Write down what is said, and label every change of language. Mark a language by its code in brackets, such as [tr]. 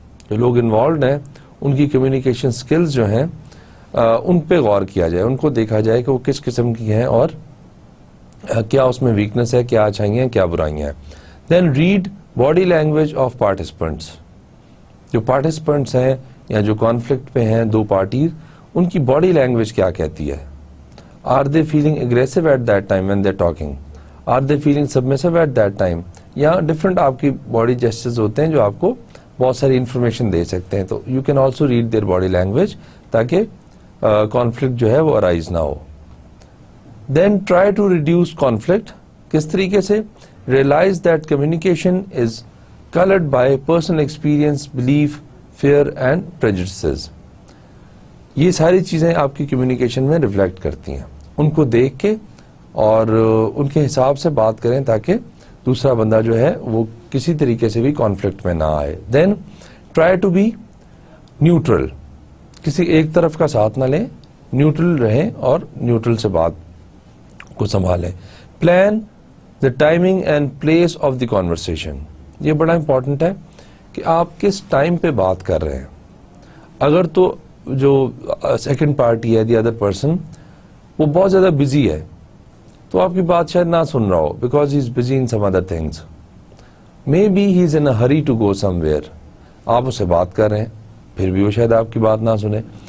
[ur] جو لوگ انوالوڈ ہیں ان کی کمیونیکیشن اسکلز جو ہیں ان پہ غور کیا جائے, ان کو دیکھا جائے کہ وہ کس قسم کی ہیں اور کیا اس میں ویکنس ہے, کیا اچھائیاں ہیں, کیا برائیاں ہیں. [en] Then read body language of participants. [ur] جو پارٹیسپینٹس ہیں یا جو کانفلکٹ پہ ہیں دو پارٹیز, ان کی باڈی لینگویج کیا کہتی ہے. [en] Are they feeling aggressive at that time when they talking, are they feeling submissive at that time. [ur] یا ڈفرنٹ آپ کی باڈی جیسچرز ہوتے ہیں جو آپ کو بہت ساری انفارمیشن دے سکتے ہیں. تو [en] you can also read their body language [ur] تاکہ کانفلکٹ جو ہے وہ ارائز نہ ہو. [en] Then try to reduce conflict. [ur] کس طریقے سے؟ [en] Realise that communication is colored by personal experience, belief, fear and prejudices. [ur] یہ ساری چیزیں آپ کی کمیونیکیشن میں ریفلیکٹ کرتی ہیں. ان کو دیکھ کے اور ان کے حساب سے بات کریں تاکہ دوسرا بندہ جو ہے وہ کسی طریقے سے بھی کانفلکٹ میں نہ آئے. [en] Then try to be neutral. [ur] کسی ایک طرف کا ساتھ نہ لیں, نیوٹرل رہیں اور نیوٹرل سے بات کو سنبھالیں. [en] Plan the timing and place of the conversation. [ur] یہ بڑا امپورٹنٹ ہے کہ آپ کس ٹائم پہ بات کر رہے ہیں. اگر تو جو سیکنڈ پارٹی ہے دی ادر پرسن وہ بہت زیادہ بزی ہے تو آپ کی بات شاید نہ سن رہا ہو [en] Because he is busy in some other things. Maybe he is in a hurry to go somewhere. [ur] آپ اسے بات کر رہے ہیں پھر بھی وہ شاید آپ کی بات نہ سنے.